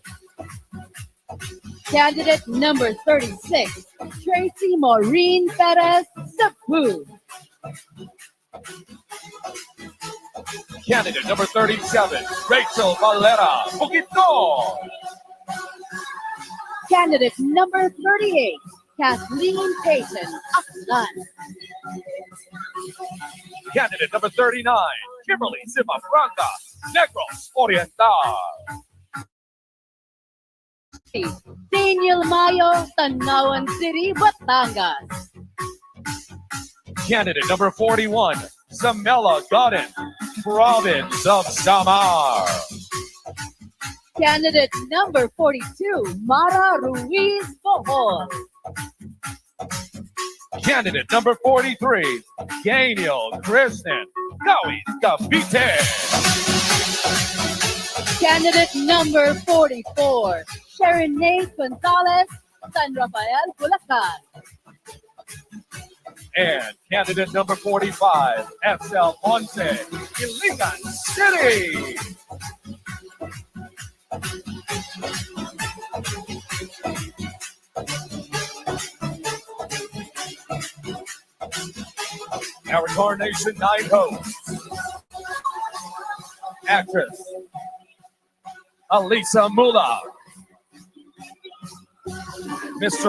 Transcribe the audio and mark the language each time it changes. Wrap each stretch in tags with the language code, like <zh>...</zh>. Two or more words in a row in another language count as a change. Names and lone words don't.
<en>Candidate number 36, Tracy Maureen Perez Cebu. Candidate number 37, Rachel Valera Bukito. Candidate number 38, Kathleen Payton Aklan. Candidate number 39, Kimberly Zimafranca Negros Oriental. Daniel Mayo, Tanawan City, Batangas. Candidate number 41, Zamela Godin, Province of Samar. Candidate number 42, Mara Ruiz Bohol. Candidate number 43, Daniel Kristen Gawin Cavite. Candidate number 44, Sharon Nate Gonzalez, San Rafael, Bulacan. And candidate number 45, SL Ponce, Iligan City. Our Coronation Night host, actress Alisa Mula, Mr.</en>